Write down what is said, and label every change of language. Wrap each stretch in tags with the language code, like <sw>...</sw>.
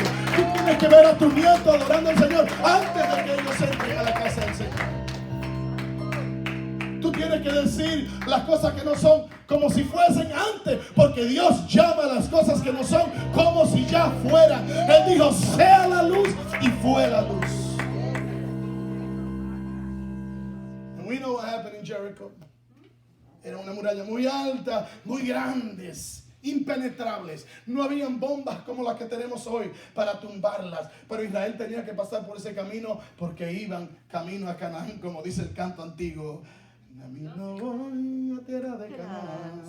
<es>Tú tienes que ver a tus nietos adorando al Señor antes de que ellos entren a la casa del Señor. Tú tienes que decir las cosas que no son como si fuesen antes, porque Dios llama a las cosas que no son como si ya fueran. Él dijo: sea la luz, y fue la luz.</es> <en>And we know what happened in Jericho.</en> <es>Era una muralla muy alta, muy grandes, impenetrables. No habían bombas como las que tenemos hoy para tumbarlas. Pero Israel tenía que pasar por ese camino porque iban camino a Canaán, como dice el canto antiguo. Camino voy a tierra de Canaán.</es>